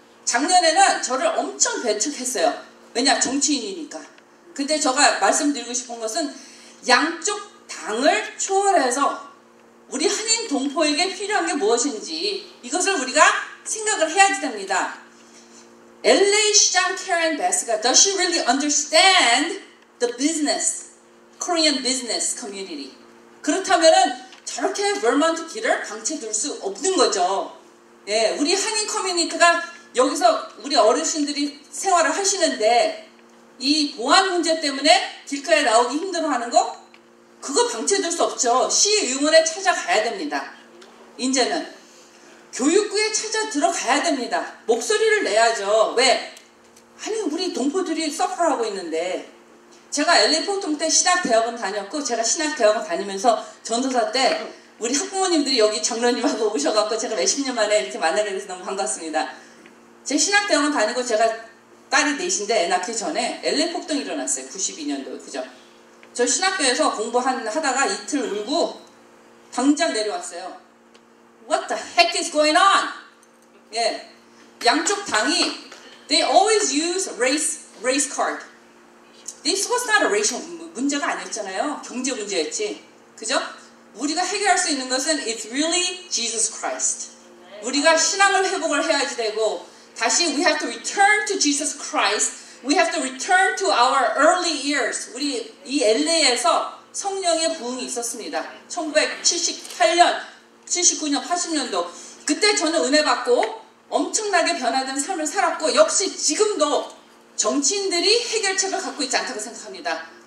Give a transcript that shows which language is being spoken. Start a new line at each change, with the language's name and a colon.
Korean: 작년에는 저를 엄청 배척했어요. 왜냐? 정치인이니까. 근데 제가 말씀드리고 싶은 것은 양쪽 당을 초월해서 우리 한인 동포에게 필요한 게 무엇인지 이것을 우리가 생각을 해야지 됩니다.
English: LA 시장 Karen Bass가 Does she really understand the business, Korean business community?
Korean: 그렇다면은 저렇게 벌먼트 길을 방치해둘 수 없는 거죠. 예, 우리 한인 커뮤니티가 여기서 우리 어르신들이 생활을 하시는데 이 보안 문제 때문에 길가에 나오기 힘들어하는 거? 그거 방치해둘 수 없죠. 시의원에 찾아가야 됩니다. 이제는 교육부에 찾아 들어가야 됩니다. 목소리를 내야죠. 왜? 아니 우리 동포들이 서프를 하고 있는데 제가 LA 포통 때 신학대학원 다녔고 제가 신학대학원 다니면서 전도사 때 우리 학부모님들이 여기 장로님하고 오셔갖고 제가 몇십 년 만에 이렇게 만나게 돼서 너무 반갑습니다. 제 신학대학원 다니고 제가 딸이 넷인데 애 낳기 전에 LA 폭동이 일어났어요. 92년도 그죠? 저 신학교에서 공부하다가 이틀 울고 당장 내려왔어요.
English: What the heck is going on?
Korean: 예, 양쪽 당이
English: they always use race card. This was not a racial
Korean: 문제가 아니었잖아요. 경제 문제였지. 그죠? 우리가 해결할 수 있는 것은
English: it's really Jesus Christ.
Korean: 우리가 신앙을 회복을 해야지 되고 다시
English: we have to return to Jesus Christ. We have to return to our early years.
Korean: 우리 이 LA에서 성령의 부흥이 있었습니다. 1978년, 79년, 80년도. 그때 저는 은혜 받고 엄청나게 변화된 삶을 살았고 역시 지금도 정치인들이 해결책을 갖고 있지 않다고 생각합니다.